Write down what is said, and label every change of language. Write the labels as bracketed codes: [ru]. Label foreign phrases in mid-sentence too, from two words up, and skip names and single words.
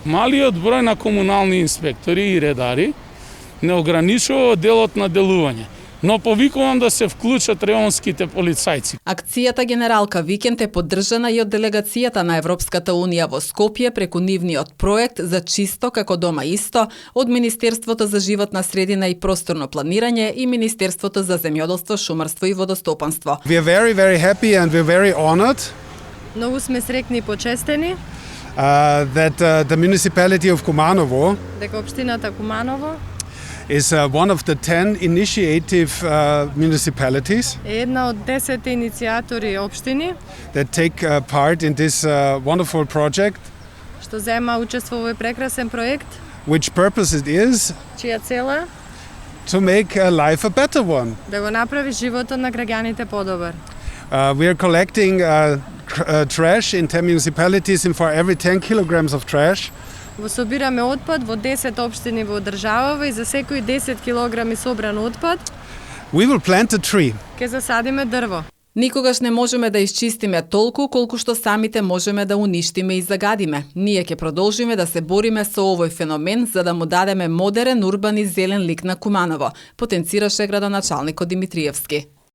[mk] Малиот број на комунални инспектори и редари не ограничува делот на делување, но повикувам да се вклучат реонските полицајци. Акцијата Генералка Викенд е поддржана и од делегацијата на Европската Унија во Скопје преку нивниот проект за чисто како дома исто, од Министерството за животна средина и просторно планирање и Министерството за земјоделство, шумарство и водостопанство. [en] We are very happy and we're very honored. [mk] Многу сме срекни и почестени [en] That the municipality of Kumanovo [mk] дека општината Куманово [en] is one of the 10 initiative municipalities [mk] е една од 10 иницијатори општини [en] that take part in this wonderful project, [mk] што зема учество во овој прекрасен проект, [en] which purpose it is [mk] чија цел е [en] to make life a better one. [mk] да го направи животот на граѓаните подобар. [en] We are collecting trash in 10 municipalities, and for every 10 kilograms of trash [mk] Во собираме отпад во 10 општини во државава и за секои 10 килограми собран отпад [en] we will plant a tree. [mk] ќе засадиме дрво. Никогаш не можеме да исчистиме толку колку што самите можеме да уништиме и загадиме. Ние ќе продолжиме да се бориме со овој феномен за да му дадеме модерен, урбан и зелен лик на Куманово, потенцираше градоначалникот Димитриевски.